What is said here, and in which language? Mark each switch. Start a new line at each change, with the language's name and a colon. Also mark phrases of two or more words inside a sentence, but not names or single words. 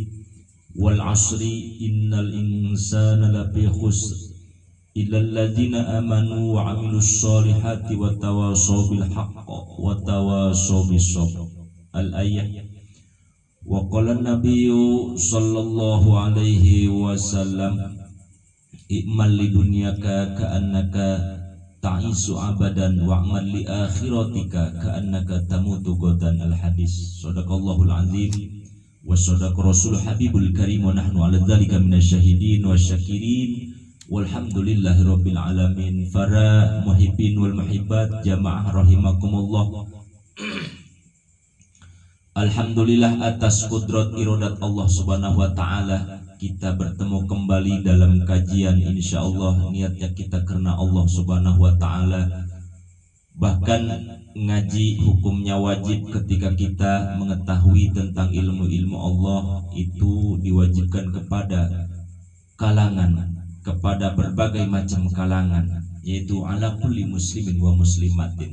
Arabic: والعصر إن الإنسان لفي خسر إلا الذين آمنوا وعملوا الصالحات وتواصوا بالحق وتواصوا بالصبر. الآية. وقال النبي صلى الله عليه وسلم اعمل لدنياك كأنك تعيش أبدا واعمل لآخرتك كأنك تموت غدا. الحديث. صدق الله العظيم وصدق رسول الحبيب الكريم ونحن على ذلك من الشاهدين والشاكرين. والحمد لله رب العالمين. Para محبين والمحبات جماعة رحمكم الله.
Indonesian: Alhamdulillah atas kudrat iradat Allah
Arabic: سبحانه وتعالى
Indonesian: kita bertemu kembali dalam kajian. Insyaallah niatnya kita karena Allah
Arabic: سبحانه وتعالى.
Indonesian: Bahkan ngaji hukumnya wajib ketika kita mengetahui tentang ilmu-ilmu Allah itu diwajibkan kepada kalangan, kepada berbagai macam kalangan, yaitu
Arabic: على كل مسلمين ومسلمات.